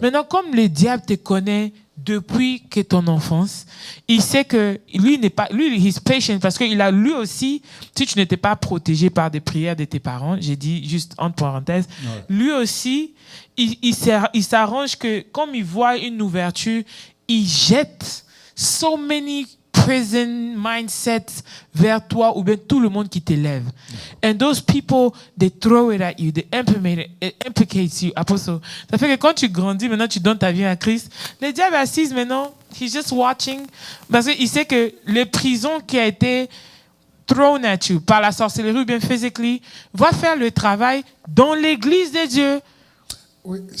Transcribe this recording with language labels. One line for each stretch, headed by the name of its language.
French: Maintenant, comme le diable te connaît depuis que ton enfance, il sait que lui n'est pas, lui,
English: he's patient
French: parce qu'il a lui aussi, si tu n'étais pas protégé par des prières de tes parents, j'ai dit juste entre parenthèses, lui aussi, il s'arrange que comme il voit une ouverture, il jette
English: so many prison mindsets
French: vers toi ou bien tout le monde qui t'élève.
English: And those people, they throw it at you, they implicate you. Apostle.
French: Ça fait que quand tu grandis, maintenant tu donnes ta vie à Christ, le diable assise maintenant,
English: he's just watching,
French: parce qu'il sait que les prisons qui a été
English: thrown at you
French: par la sorcellerie ou bien
English: physically,
French: va faire le travail dans l'église de Dieu. Oui,